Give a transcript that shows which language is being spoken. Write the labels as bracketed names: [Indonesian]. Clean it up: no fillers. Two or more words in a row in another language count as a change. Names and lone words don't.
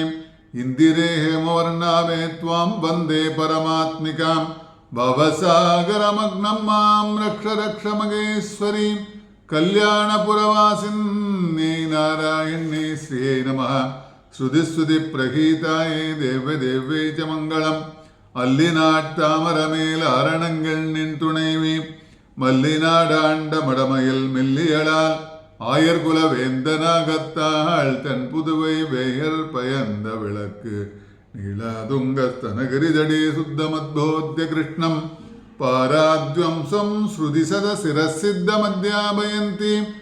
[Sanskrit] इन्दिरे हेमवर्णावे त्वां वन्दे परमात्मिकां भवसागरमग्नं मां रक्ष रक्ष मगेश्वरी। कल्याणपुरवासिन्यै नारायण्यै श्रियै नमः। श्रुतिस्रुतिप्रगीतायै देव्यै च मङ्गलम्। [Tamil] அல்லிநாட்டாமரமேல் ஆரணங்கள் நின் துணைவி மல்லிநாடாண்ட மடமையில் மெல்லியலால் ஆயர்குல வேந்தனாகத்தாள் தன் புதுவை வேயர் பயந்த விளக்கு [Sanskrit] नीळातुङ्गस्तनगिरितटे शुद्धमद्बोध्य कृष्णं पारार्थ्यं श्रुतिशत शिरःसिद्धमध्यापयन्ति